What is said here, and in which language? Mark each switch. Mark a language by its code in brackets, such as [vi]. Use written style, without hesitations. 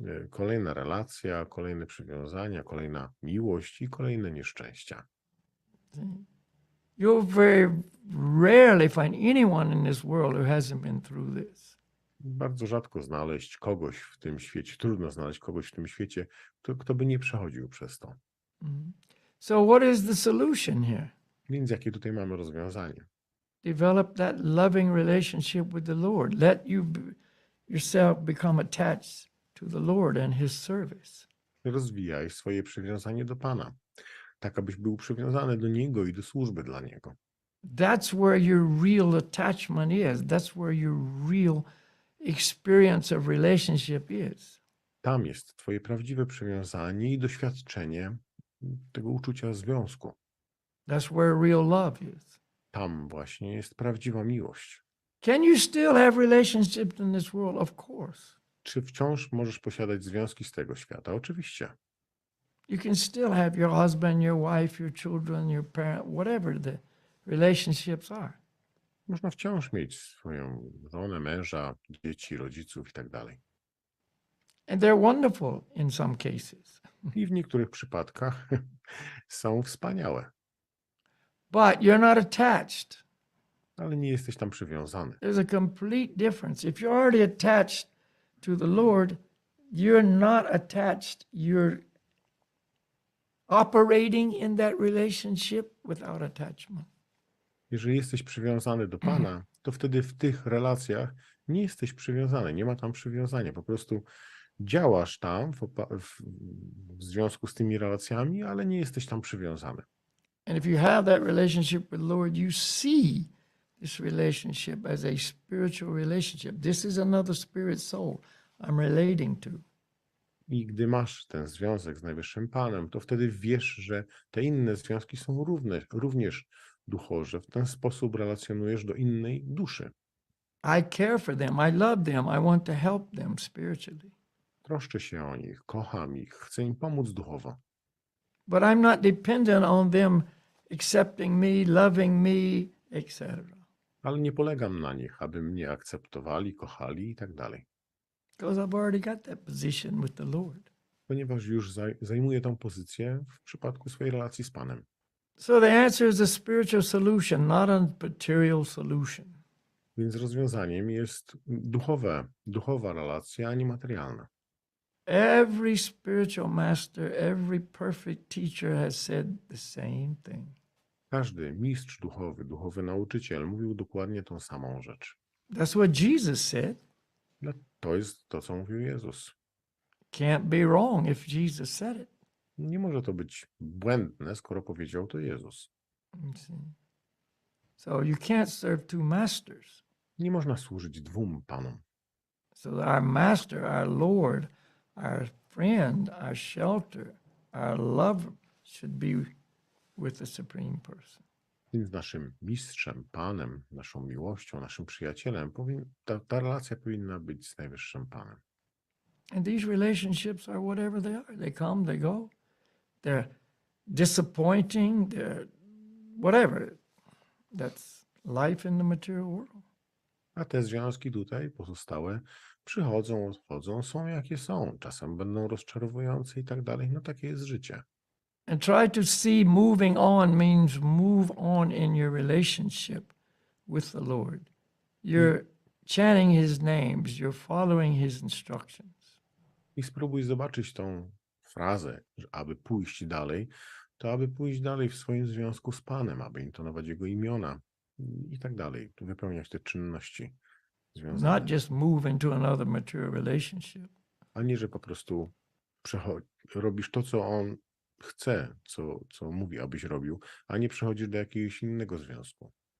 [pl] Kolejna relacja, kolejne przywiązania, kolejna miłość i kolejne nieszczęścia. [en] You'll very rarely find anyone in this world who hasn't been through this. [pl] Bardzo rzadko znaleźć kogoś w tym świecie, trudno znaleźć kogoś w tym świecie, kto by nie przechodził przez to. [en] So what is the solution here? [pl] Więc jakie tutaj mamy rozwiązanie? [en] Develop that loving relationship with the Lord. Let yourself become attached to the Lord and His service. [pl] Rozwijaj swoje przywiązanie do Pana, tak abyś był przywiązany do Niego i do służby dla Niego. [en] That's where your real attachment is. That's where your real experience of relationship is. [pl] Tam jest twoje prawdziwe przywiązanie i doświadczenie tego uczucia związku. [en] That's where real love is. [pl] Tam właśnie jest prawdziwa miłość. [en] Can you still have relationships in this world? Of course. [pl] Czy wciąż możesz posiadać związki z tego świata? Oczywiście. [en] You can still have your husband, your wife, your children, your parent, whatever the relationships are. [pl] Można wciąż mieć swoją żonę, męża, dzieci, rodziców i tak dalej. [en] And they're wonderful in some cases. [pl] I w niektórych przypadkach są wspaniałe, [en] But you're not attached. [pl] ale nie jesteś tam przywiązany. [en] There's a complete difference. If you're already attached to the Lord, you're not attached. You're operating in that relationship without attachment. [pl] Jeżeli jesteś przywiązany do Pana, to wtedy w tych relacjach nie jesteś przywiązany, nie ma tam przywiązania. Po prostu działasz tam w związku z tymi relacjami, ale nie jesteś tam przywiązany. [en] And if you have that relationship with the Lord, you see this relationship as a spiritual relationship. This is another spirit soul I'm relating to. [pl] I gdy masz ten związek z Najwyższym Panem, to wtedy wiesz, że te inne związki są również duchowe, że w ten sposób relacjonujesz do innej duszy. [en] I care for them. I love them. I want to help them spiritually. [pl] Troszczę się o nich, kocham ich, chcę im pomóc duchowo. [en] But I'm not dependent on them accepting me, loving me, etc. [pl] Ale nie polegam na nich, aby mnie akceptowali, kochali i tak dalej. [en] Because I've already got that position with the Lord. [pl] Ponieważ już zajmuję tą pozycję w przypadku swojej relacji z Panem. [en] So the answer is a spiritual solution, not a material solution. [pl] Więc rozwiązaniem jest duchowa relacja, a nie materialna. [en] Every spiritual master, every perfect teacher has said the same thing. [pl] Każdy mistrz duchowy nauczyciel mówił dokładnie tą samą rzecz. [en] That's what Jesus said. [pl] To jest to, co mówił Jezus. [en] Can't be wrong if Jesus said it. [pl] Nie może to być błędne, skoro powiedział to Jezus. [en] You see. So you can't serve two masters. [pl] Nie można służyć dwóm Panom. [en] So our master, our Lord, our friend, our shelter, our lover should be with the supreme person. [pl] Więc naszym mistrzem, Panem, naszą miłością, naszym przyjacielem, ta relacja powinna być z Najwyższym Panem. [en] And these relationships are whatever they are. They come, they go. They're disappointing, they're whatever. That's life in the material world. [pl] A te związki tutaj pozostałe przychodzą, odchodzą, są jakie są. Czasem będą rozczarowujące i tak dalej. No takie jest życie. [en] And try to see moving on means move on in your relationship with the Lord. You're chanting his names, you're following his instructions. [pl] I spróbuj zobaczyć tą frazę, że aby pójść dalej, to aby pójść dalej w swoim związku z Panem, aby intonować Jego imiona i tak dalej, wypełniać te czynności związane. [en] Not just move into another material relationship. [pl] A nie, że po prostu robisz to, co On chce, co mówi, abyś robił, a nie przechodzisz do jakiegoś innego związku.